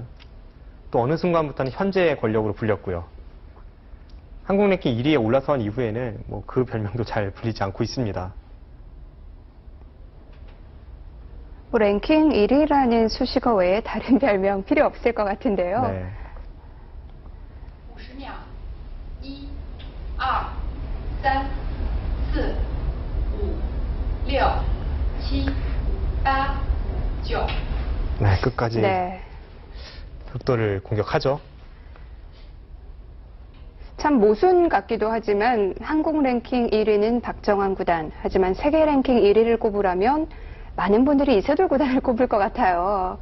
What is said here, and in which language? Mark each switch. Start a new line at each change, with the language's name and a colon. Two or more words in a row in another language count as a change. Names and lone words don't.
Korean: 또 어느 순간부터는 현재의 권력으로 불렸고요. 한국 랭킹 1위에 올라선 이후에는 뭐 그 별명도 잘 불리지 않고 있습니다. 뭐 랭킹 1위라는 수식어 외에 다른 별명 필요 없을 것 같은데요. 네.
Chinese: 50秒，一、二、三、四、五、六、七、八、九。
Korean: 네, 끝까지 네. 흑돌을 공격하죠. 참 모순 같기도 하지만 한국 랭킹 1위는 박정환 구단, 하지만 세계 랭킹 1위를 꼽으라면 많은 분들이 이세돌 구단을 꼽을 것 같아요.